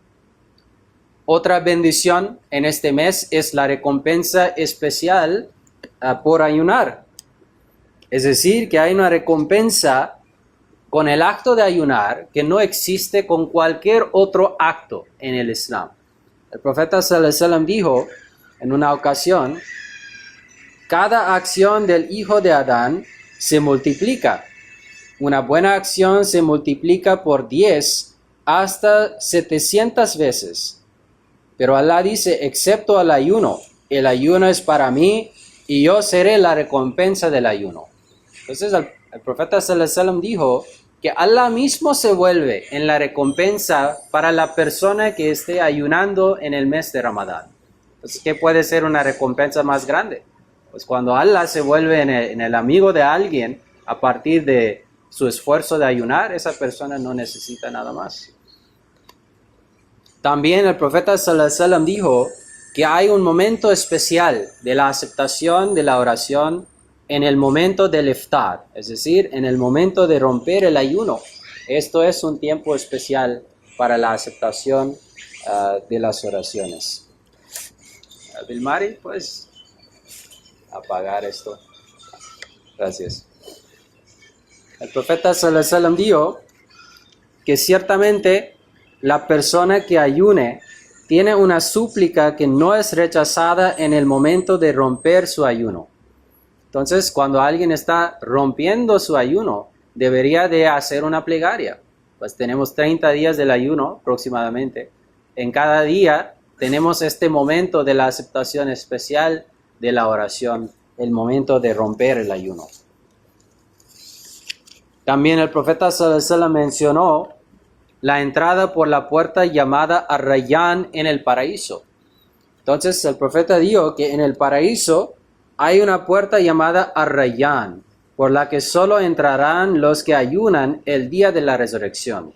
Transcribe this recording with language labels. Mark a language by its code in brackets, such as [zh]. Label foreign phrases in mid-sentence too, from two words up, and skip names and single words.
[es] Otra bendición en este mes es la recompensa especial por ayunar. Es decir, que hay una recompensa con el acto de ayunar que no existe con cualquier otro acto en el Islam. El profeta [ar] صلى الله عليه وسلم [es] dijo en una ocasión: cada acción del hijo de Adán se multiplica. Una buena acción se multiplica por 10 hasta 700 veces. Pero Allah dice: excepto el ayuno es para mí y yo seré la recompensa del ayuno. Entonces el profeta [ar] صلى الله عليه وسلم [es] dijo que Allah mismo se vuelve en la recompensa para la persona que esté ayunando en el mes de Ramadán. Entonces, ¿qué puede ser una recompensa más grande? Pues cuando Allah se vuelve en el amigo de alguien a partir de su esfuerzo de ayunar, esa persona no necesita nada más. También el profeta [ar] صلى الله عليه وسلم [es] dijo que hay un momento especial de la aceptación de la oración en el momento del iftar, es decir, en el momento de romper el ayuno. Esto es un tiempo especial para la aceptación de las oraciones. Vilmari, pues apagar esto. Gracias. El profeta [ar] صلى الله عليه وسلم [es] dijo que ciertamente la persona que ayune tiene una súplica que no es rechazada en el momento de romper su ayuno. Entonces, cuando alguien está rompiendo su ayuno, debería de hacer una plegaria. Pues tenemos 30 días del ayuno aproximadamente. En cada día tenemos este momento de la aceptación especial de la oración, el momento de romper el ayuno. También el profeta [ar] صلى الله عليه وسلم [es] mencionó la entrada por la puerta llamada Ar-Rayyan en el paraíso. Entonces el profeta dijo que en el paraíso hay una puerta llamada Ar-Rayyan, por la que solo entrarán los que ayunan el día de la resurrección.